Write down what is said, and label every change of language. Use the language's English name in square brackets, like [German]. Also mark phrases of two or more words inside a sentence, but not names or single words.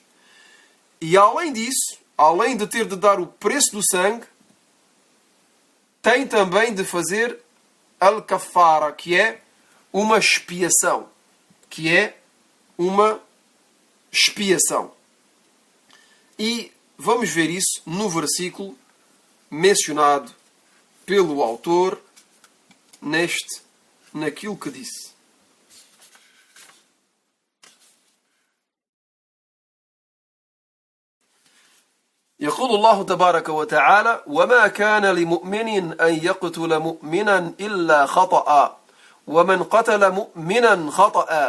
[Portuguese] E além disso, além de ter de dar o preço do sangue, tem também de fazer al-kaffara, que é uma expiação. E vamos ver isso no versículo mencionado pelo autor naquilo que disse. [Arabic] يقول الله تبارك وتعالى: وما كان لمؤمن أن يقتل مؤمنا إلا خطأ ومن قتل مؤمنا خطأ